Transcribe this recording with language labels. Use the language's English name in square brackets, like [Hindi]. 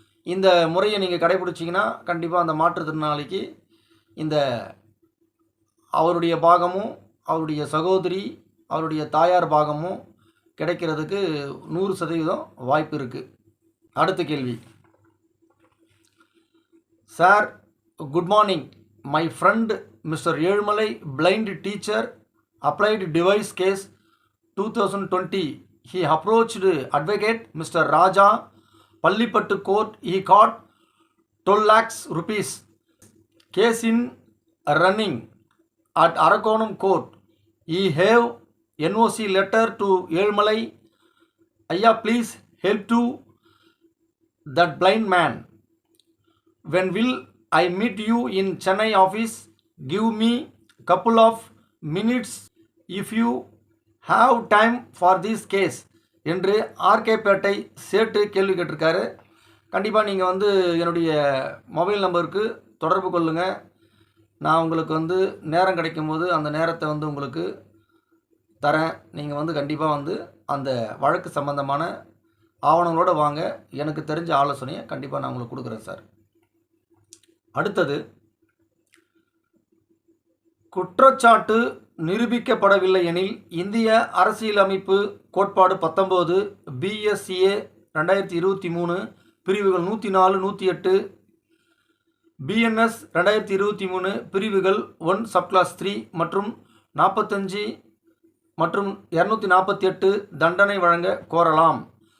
[Tamil] இந்த முறையை நீங்கள் கடைபிடிச்சிங்கன்னா கண்டிப்பாக அந்த மாற்றுத்திறனாளிக்கு இந்த அவருடைய பாகமும், அவருடைய சகோதரி, அவருடைய தாயார் பாகமும் கிடைக்கிறதுக்கு 100% வாய்ப்பு இருக்குது. அடுத்த கேள்வி. [English] Sir, good morning. My friend mister Ezhumalai, blind teacher, applied device case 2020. He approached advocate Mr. Raja, Pallipattu court. He got 12 lakhs rupees. Case in running at Arakonam court. He have NOC letter to Elmalai. Ayya, please help to that blind man. When will I meet you in Chennai office? Give me couple of minutes if you have time for this case [Tamil] என்று RK பேட்டை சேட்டு கேள்வி கேட்டிருக்காரு. கண்டிப்பாக நீங்கள் என்னுடைய mobile நம்பருக்கு தொடர்பு கொள்ளுங்கள். நான் உங்களுக்கு நேரம் கிடைக்கும் போது அந்த நேரத்தை உங்களுக்கு தரேன். நீங்கள் கண்டிப்பாக அந்த வழக்கு சம்பந்தமான ஆவணங்களோடு வாங்க. எனக்கு தெரிஞ்ச ஆலோசனையை கண்டிப்பாக நான் உங்களுக்கு கொடுக்குறேன் சார். அடுத்தது, குற்றச்சாட்டு நிரூபிக்கப்படவில்லை எனில் இந்திய அரசியலமைப்பு கோட்பாடு 19 BSCA 2023 பிரிவுகள் 104, 108, BNS 2023 பிரிவுகள் 1 சப்கிளாஸ் 3 மற்றும் 45 மற்றும் 248 தண்டனை வழங்க கோரலாம்.